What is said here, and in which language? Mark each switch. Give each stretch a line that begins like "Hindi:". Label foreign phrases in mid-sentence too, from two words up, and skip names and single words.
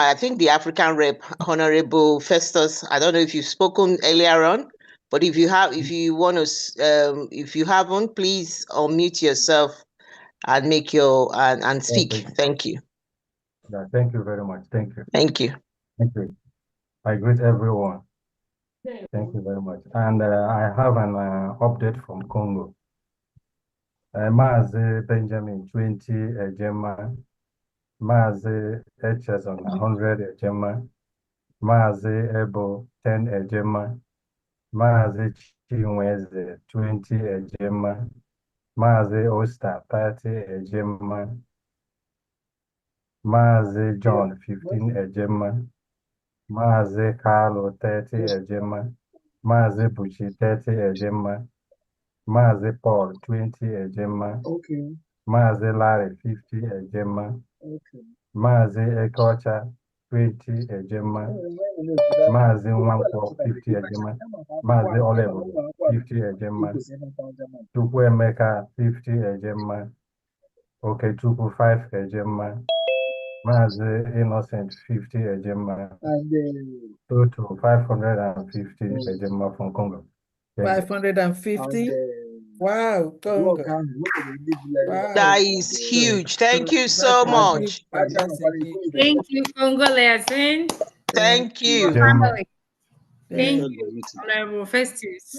English: I think the African Rep, Honorable Festus. I don't know if you've spoken earlier on, but if you have, if you want to, if you haven't, please unmute yourself and make your and speak. Okay. Thank you. Yeah, thank you very much. Thank you. Thank you. Thank you. I greet everyone. Thank you very much. And I have an update from Congo. Mazi Benjamin 20 Ejema, Mazi Echezon 100 Ejema, Mazi Ebo 10 Ejema, Mazi Chinweze 20 Ejema, Mazi Osta 30 Ejema, Mazi John 15 Ejema, Mazi Carlo 30 Ejema, Mazi Buchi 30 Ejema, Mazi Paul 20 Ejema, Mazi Larry 50 Ejema, Mazi Ekocha, 20 Ejema. Mazi Nwankwo, 50 Ejema. Mazi Olevo, 50 Ejema. Chukwuemeka, 50 Ejema. Okay, Chukwu, 5 Ejema. Mazi Innocent, 50 Ejema. Total 550 Ejema from Congo. 550. Wow, Congo. Wow. That is huge. Thank you so much. Thank you, Congolese. Thank you. Family. Thank you, Honorable Festus.